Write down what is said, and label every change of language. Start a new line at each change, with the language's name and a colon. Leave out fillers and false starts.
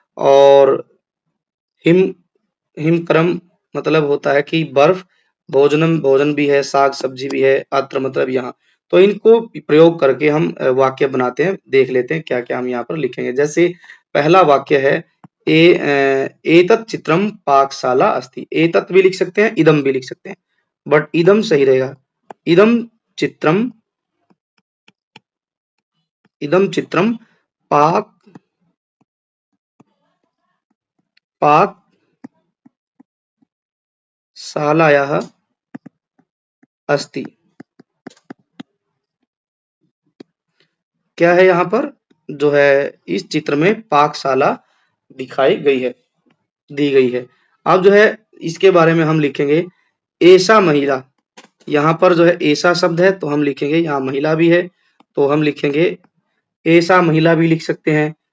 Hindi: और हिम हिमक्रम मतलब होता है कि बर्फ,
Sanskrit: भोजनम
Hindi: भोजन भी है, साग सब्जी भी है, अत्र मतलब यहाँ। तो इनको प्रयोग करके हम वाक्य बनाते हैं। देख लेते हैं क्या क्या हम यहाँ पर लिखेंगे। जैसे पहला वाक्य है
Sanskrit: एतत् चित्रम पाकशाला अस्ति।
Hindi: एतत् भी लिख सकते हैं, इदम भी लिख सकते हैं, बट इदम सही रहेगा।
Sanskrit: इदम चित्रम, इदम चित्रम पाक पाकशालायाः अस्ति।
Hindi: क्या है यहाँ पर, जो है इस चित्र में पाकशाला दिखाई गई है, दी गई है। अब जो है इसके बारे में हम लिखेंगे ऐसा महिला। यहाँ पर जो है ऐसा शब्द है तो हम लिखेंगे, यहाँ महिला भी है तो हम लिखेंगे ऐसा महिला भी लिख सकते हैं।